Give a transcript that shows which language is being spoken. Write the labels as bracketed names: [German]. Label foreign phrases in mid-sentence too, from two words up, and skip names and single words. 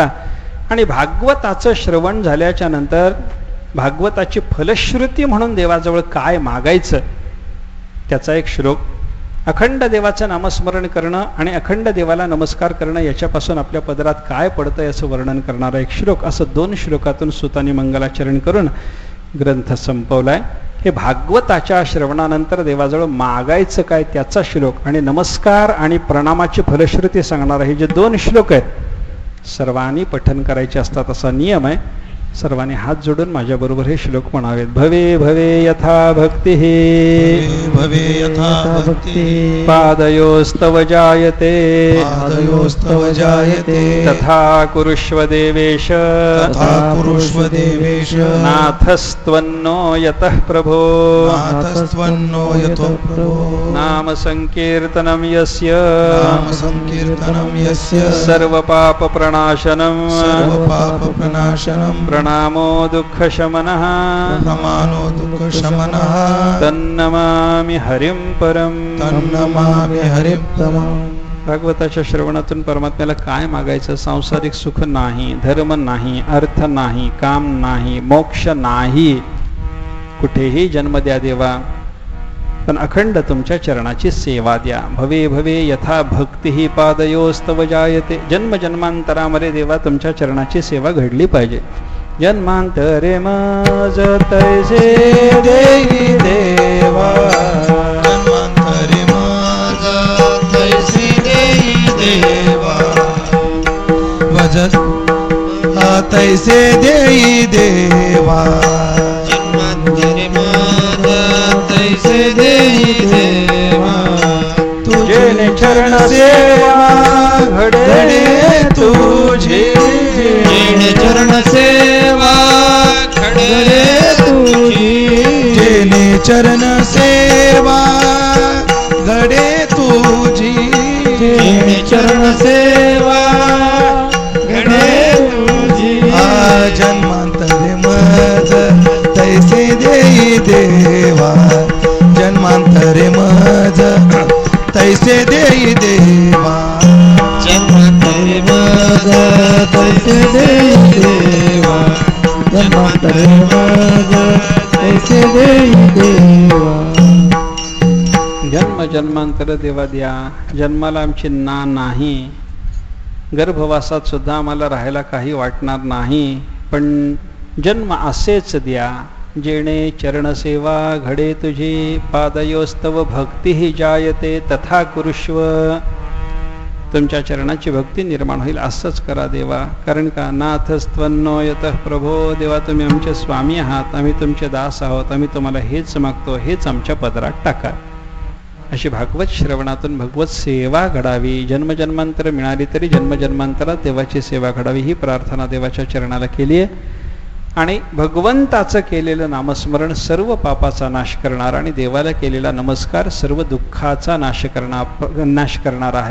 [Marathi] आणि भागवताचं श्रवण झाल्याच्या नंतर भागवताची फलश्रुती म्हणून देवाजवळ काय मागायचं त्याचा एक श्लोक, अखंड देवाचं नामस्मरण करणं आणि अखंड देवाला नमस्कार करणं याच्यापासून आपल्या पदरात काय पडतं याचं वर्णन करणारा एक श्लोक, असं 2 श्लोकातून सुतांनी मंगलाचरण करून ग्रंथ संपवलाय. हे भागवताच्या श्रवणानंतर देवाजवळ मागायचं काय त्याचा श्लोक आणि नमस्कार आणि प्रणामाची फलश्रुती सांगणारा हे जे 2 श्लोक आहेत सर्वांनी पठन करायचे असतात असा नियम आहे. सर्वांनी हात जोडून माझ्याबरोबर हे श्लोक म्हणावेत. [Sanskrit] भवे भवे यथा भक्ती भवे यथा भक्ती पादयोस्तव जायते पादयोस्तव जायते तथा कुरुष्व देवेश तथा कुरुष्व देवेश नाथस्त्वन्नो यतः प्रभो नाथस्त्वन्नो यतो प्रभो नाम संकीर्तनं यस्य नाम संकीर्तनं यस्य सर्व पाप प्रणाशनं सर्व पाप प्रणाशनं प्रणामो दुःखशमनः प्रमानो दुःखशमनः तन्नमामि हरिं परं तन्नमामि हरिं परं. [Marathi] भागवताच्या श्रवणातून परमात्म्याला काय मागायचं? सांसारिक सुख नाही, धर्म नाही, अर्थ नाही, काम नाही, मोक्ष नाही, कुठेही जन्म द्या देवा, पण अखंड तुमच्या चरणाची सेवा द्या. [Sanskrit] भवे भवे यथा भक्ती पादयोस्तव जायते. [Marathi] जन्म जन्मांतरामध्ये देवा तुमच्या चरणाची सेवा घडली पाहिजे. जन्मांतरे माझ तैसे देई देवा जन्मांतरे माझ तैसे देई देवा भजत तैसे देई देवा जन्मांतरे माझ तैसे देई देवा तुझे चरण सेवा घडे तुझी चरण सेवा घडे तुझी जेने चरण सेवा घडे तुझी जेने चरण सेवा घडे तुझी जन्मांतरे मज तैसे देई देवा जन्मांतरे मज तैसे देई देवा जन्मांतरे मज तैसे देई देवा जन्मांतरे मज तैसे देई देवा. जन्म जन्मांतर देवा द्या. जन्माला आमची नाही, गर्भवासात सुद्धा आम्हाला राहायला काही वाटणार नाही, पण जन्म असेच द्या. जेणे चरणसेवा घडे तुझी, [Sanskrit] पादयोस्तव भक्ती जायते तथा कुरुष्व. [Marathi] तुमच्या चरणाची भक्ती निर्माण होईल असंच करा देवा. कारण का [Sanskrit] नाथस्त्वन्नो यतः प्रभो. [Marathi] देवा तुम्ही आमचे स्वामी आहात, आम्ही तुमचे दास आहोत, आम्ही तुम्हाला हेच मागतो, हेच आमच्या पदरात टाका. अशी भागवत श्रवणातून भगवत सेवा घडावी. जन्मजन्मांतर मिळाली तरी जन्मजन्मांतरात देवाची सेवा घडावी ही प्रार्थना देवाच्या चरणाला केली आहे. आणि भगवंताचं केलेलं नामस्मरण सर्व पापाचा नाश करणार आणि देवाला केलेला नमस्कार सर्व दुःखाचा नाश करणार आहे.